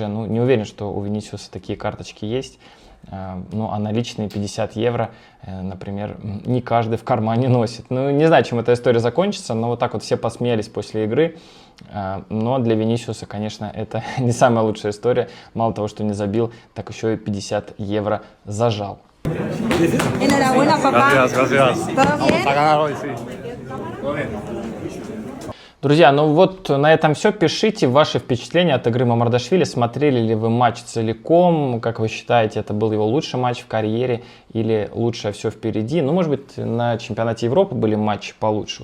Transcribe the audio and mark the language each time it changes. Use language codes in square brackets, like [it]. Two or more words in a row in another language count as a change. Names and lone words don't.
[ru] Ну, не уверен, что у Винисиуса такие карточки есть. Ну, а наличные 50 евро, например, не каждый в кармане носит. Ну, не знаю, чем эта история закончится, но вот так вот все посмеялись после игры. Но для Винисиуса, конечно, это не самая лучшая история. Мало того, что не забил, так еще и 50 евро зажал. [es] Enhorabuena, papá. Gracias. ¿Todo bien? A ganar hoy, sí. [ru] Друзья, ну вот на этом все. Пишите ваши впечатления от игры Мамардашвили. Смотрели ли вы матч целиком? Как вы считаете, это был его лучший матч в карьере или лучшее все впереди? Ну, может быть, на чемпионате Европы были матчи получше.